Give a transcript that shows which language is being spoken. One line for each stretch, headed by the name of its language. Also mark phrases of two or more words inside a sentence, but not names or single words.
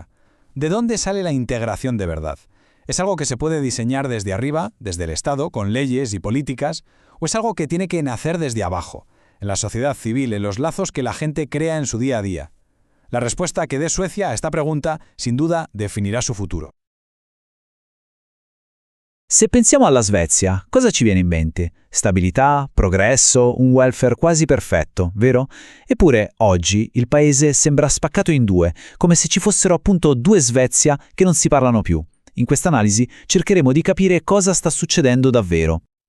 Spanish: ¿De dónde sale la integración de verdad? ¿Es algo que se puede diseñar desde arriba, desde el Estado, con leyes y políticas, o es algo que tiene que nacer desde abajo, en la sociedad civil, en los lazos que la gente crea en su día a día? La respuesta que dé Suecia a esta pregunta, sin duda, definirá su futuro.
Italian: Se pensiamo alla Svezia, cosa ci viene in mente? Stabilità, progresso, un welfare quasi perfetto, vero? Eppure, oggi, il paese sembra spaccato in 2, come se ci fossero appunto 2 Svezia che non si parlano più. In questa analisi cercheremo di capire cosa sta succedendo davvero.